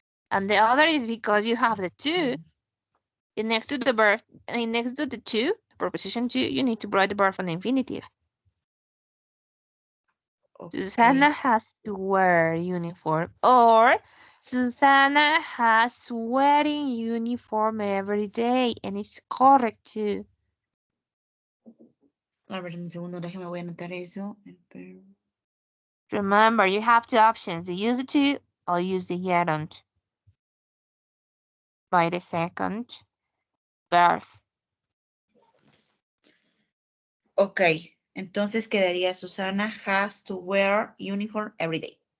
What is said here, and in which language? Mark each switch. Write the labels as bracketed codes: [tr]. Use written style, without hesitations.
[en] And the other is because you have the two. And next to the verb, and next to the two, preposition two, you need to write the verb on the infinitive. Okay. Susanna has to wear uniform. Or Susanna has wearing uniform every day. And it's correct too. [es] A ver, un segundo, déjame voy a anotar eso. [en] Remember, you have two options. You use the to or use the gerund by the second verb. [es] Ok, entonces quedaría [en] Susana has to wear uniform every day.